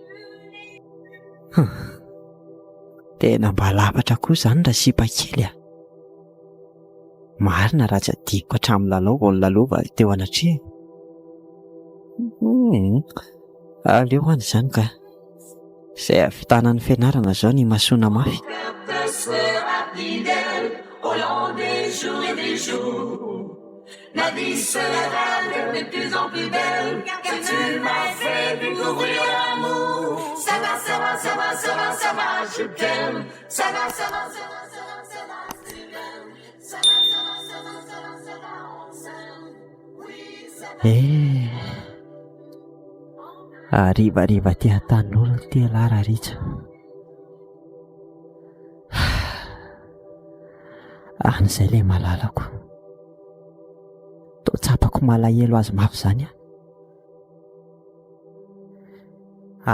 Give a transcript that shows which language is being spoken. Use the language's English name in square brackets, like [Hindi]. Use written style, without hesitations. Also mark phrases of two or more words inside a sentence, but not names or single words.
[Malagasy] Tena mba lafatra koa izany raha sipa kely a. Marina raha tsy adiko hatramin'ny lalao vao nilalova teo anatria. Aleo hoany izany ka. Izay avitanan'ny fianarana izao ny masoana mafy. [French] La vie sera de plus en plus belle, car tu m'as fait découvrir l'amour. Ça va, ça va, ça va, ça va, ça va, je t'aime. Ça va, ça va, ça va, ça va, ça va, tu m'aimes. Ça va, ça va, ça va, ça va, ça va, on s'aime. Oui, ça va. [Malagasy] Arivariva tia tanora tia lara ritra. An'izay ilay malalako. Tsapako malahelo azy mafy izany a.